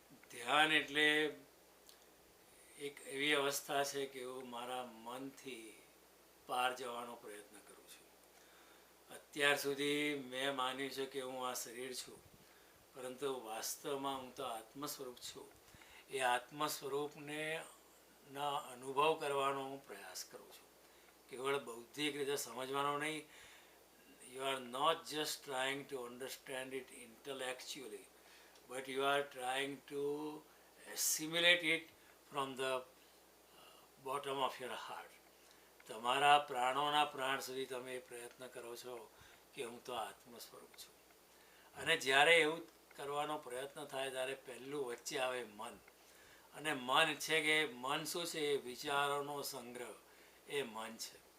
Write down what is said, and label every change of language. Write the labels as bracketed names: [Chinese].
[Gujarati] ધ્યાન એટલે એક એવી અવસ્થા છે કે હું મારા મનથી પાર જવાનો પ્રયત્ન કરું છું. અત્યાર સુધી મેં માન્યું છે કે હું આ શરીર છું, પરંતુ વાસ્તવમાં હું તો આત્મ સ્વરૂપ છું. એ આત્મ સ્વરૂપને ના અનુભવ કરવાનો હું પ્રયાસ કરું છું. કેવળ બૌદ્ધિક રીતે સમજવાનો નહીં. [English] You are not just trying to understand it intellectually, but you are trying to assimilate it from the bottom of your heart. [Gujarati] તમારા પ્રાણોના પ્રાણ સુધી તમે એ પ્રયત્ન કરો છો કે હું તો આત્મ સ્વરૂપ છું. અને જ્યારે એવું કરવાનો પ્રયત્ન થાય ત્યારે પહેલું વચ્ચે આવે મન. અને મન છે કે મન શું છે? એ વિચારોનો સંગ્રહ, એ મન છે.